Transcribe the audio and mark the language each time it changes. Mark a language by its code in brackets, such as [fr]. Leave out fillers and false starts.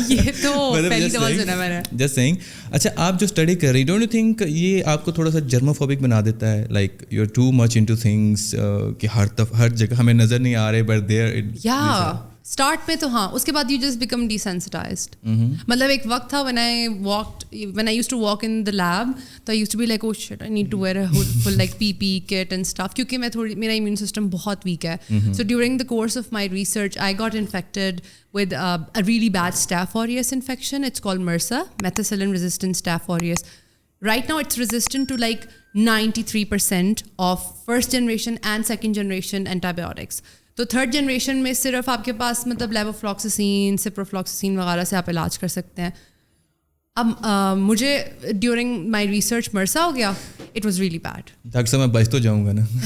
[ur] یہ تو پہلی دفعہ سنا میں نے. [en] Just saying. [ur] اچھا آپ جو اسٹڈی کر رہی, [en] don't you think [ur] یہ آپ کو تھوڑا سا جرموفوبک بنا دیتا ہے, [en] like you are too much into things [ur] کہ ہر جگہ ہمیں نظر نہیں آ رہے [en] But there. [ur] یا اسٹارٹ میں تو ہاں, اس کے بعد [en] You just become desensitized. [ur] مطلب ایک وقت تھا [en] when I used to walk in the lab, تو I used to be like oh shit I need to wear a full like PPE kit and stuff [ur] کیونکہ میں تھوڑی میرا immune system بہت weak ہے. [en] So during the course of my research I got infected with a really bad Staph aureus infection. It's called MRSA, methicillin resistant Staph aureus. Right now it's resistant to like 93% of first generation and second generation antibiotics. [ur] تو third generation میں صرف آپ کے پاس مطلب لیوفلاکسسین, سپروفلاکسسین وغیرہ سے آپ علاج کر سکتے ہیں. اب مجھے [en] during my research [ur] مرسا ہو گیا. [en] It was really bad. [ur] Doctor صاحب میں بچ تو جاؤں گا نا.